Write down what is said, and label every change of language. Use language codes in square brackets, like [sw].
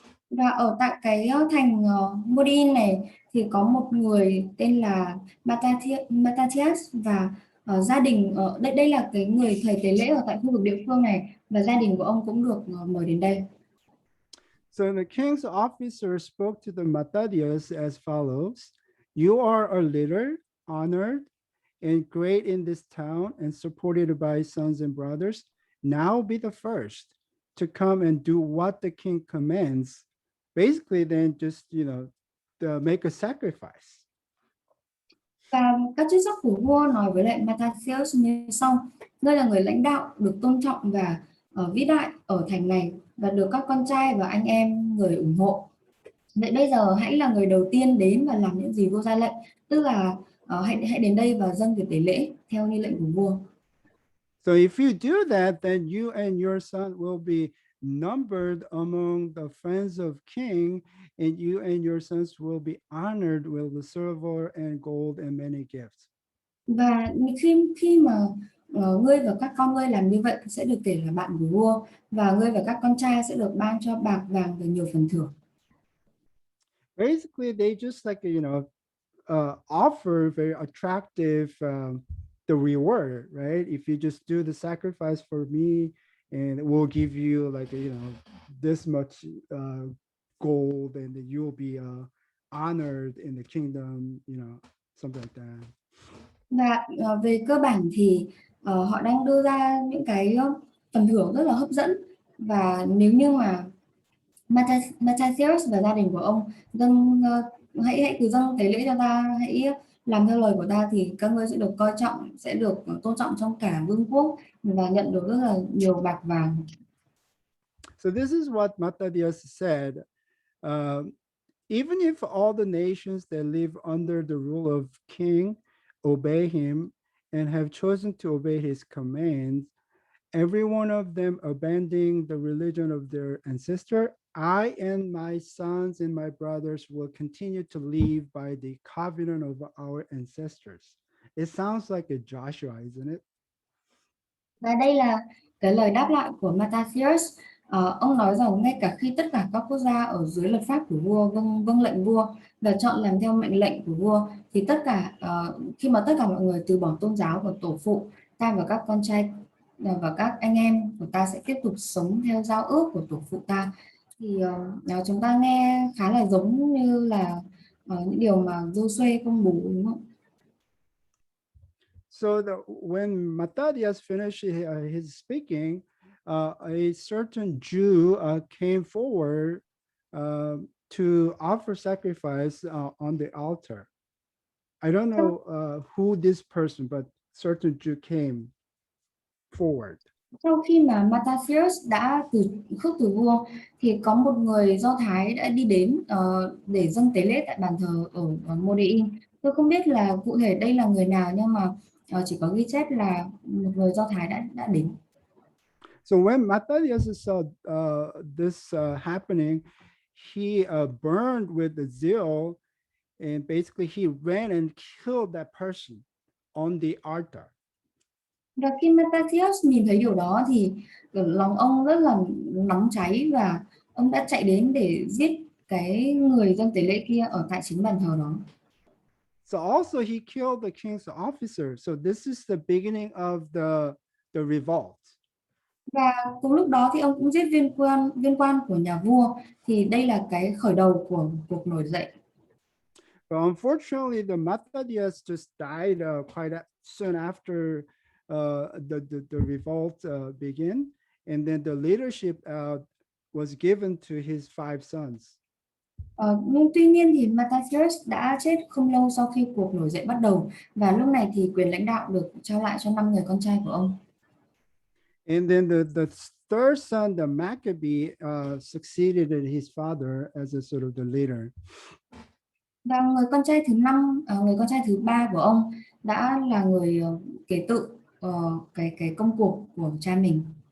[vi] Và ở tại cái thành Modin này thì có một người tên là Matthias, và gia đình ở đây là cái người thầy tế lễ ở tại khu vực địa phương này, và gia đình của ông cũng được mời đến đây. [en] So the king's officer spoke to the Matthias as follows: "You are a leader, honored and great in this town, and supported by sons and brothers. Now be the first to come and do what the king commands." Basically, then just make a sacrifice. [vi] Và các chức sắc của vua nói với lại Matthias như sau: ngươi là người lãnh đạo được tôn trọng và vĩ đại ở thành này, và được các con trai và anh em người ủng hộ. Vậy bây giờ hãy là người đầu tiên đến và làm những gì vua ra lệnh, tức là hãy đến đây và dâng việc tế lễ theo như lệnh của vua. [en] So if you do that, then you and your son will be numbered among the friends of king, and you and your sons will be honored with the silver and gold and many gifts. [vi] Và khi mà ngươi và các con ngươi làm như vậy thì sẽ được kể là bạn của vua, và ngươi và các con trai sẽ được ban cho bạc vàng và nhiều phần thưởng. [en] Basically, they just like offer very attractive the reward, right? If you just do the sacrifice for me, and we'll give you like this much gold, and then you'll be honored in the kingdom, something like that. [vi] Và về cơ bản thì họ đang đưa ra những cái phần thưởng rất là hấp dẫn, và nếu như mà Matthias và gia đình của ông hãy cứ dâng tế lễ cho ta, hãy làm theo lời của ta, thì các ngươi sẽ được coi trọng, sẽ được tôn trọng trong cả vương quốc và nhận được rất là nhiều bạc vàng. [en] So this is what Matthias said. Even if all the nations that live under the rule of king obey him and have chosen to obey his commands, every one of them abandoning the religion of their ancestor, I and my sons and my brothers will continue to live by the covenant of our ancestors. It sounds like a Joshua, isn't it? [vi] Và đây là cái lời đáp lại của Matthias. Ông nói rằng ngay cả khi tất cả các quốc gia ở dưới luật pháp của vua vâng lệnh vua và chọn làm theo mệnh lệnh của vua, thì khi mà tất cả mọi người từ bỏ tôn giáo của tổ phụ, ta và các con trai và các anh em của ta sẽ tiếp tục sống theo giao ước của tổ phụ ta. Thì chúng ta nghe khá là giống như là những điều mà Joshua công bố, đúng không? [en] So when Matthias finished his speaking, a certain Jew came forward to offer sacrifice on the altar. I don't know who this person, but certain Jew came forward. [vi] Sau khi mà Matthias đã khước từ vua, thì có một người Do Thái đã đi đến để dâng tế lễ tại bàn thờ ở Mô-đê-in. Tôi không biết là cụ thể đây là người nào, nhưng mà chỉ có ghi chép là một người Do Thái đã đến. [en] So when Mattathias saw this happening, he burned with the zeal, and basically he ran and killed that person on the altar. [vi] Và khi Mattathias nhìn thấy điều đó thì lòng ông rất là nóng cháy và ông đã chạy đến để giết cái người dân tế lễ kia ở tại chính bàn thờ đó. [en] So also he killed the king's officer. So this is the beginning of the revolt. [vi] Và cùng lúc đó thì ông cũng giết viên quan của nhà vua, thì đây là cái khởi đầu của cuộc nổi dậy. [en] But unfortunately, the Mattathias just died quite soon after the revolt began, and then the leadership was given to his five sons. [vi] Nhưng tuy nhiên thì Mattathias đã chết không lâu sau khi cuộc nổi dậy bắt đầu, và lúc này thì quyền lãnh đạo được trao lại cho 5 người con trai của ông. [en] And then the third son, the Maccabee, succeeded his father as a sort of the leader. [vi] Và người con trai thứ năm, người con trai thứ ba của ông đã là người kế tự cái công cuộc của cha mình.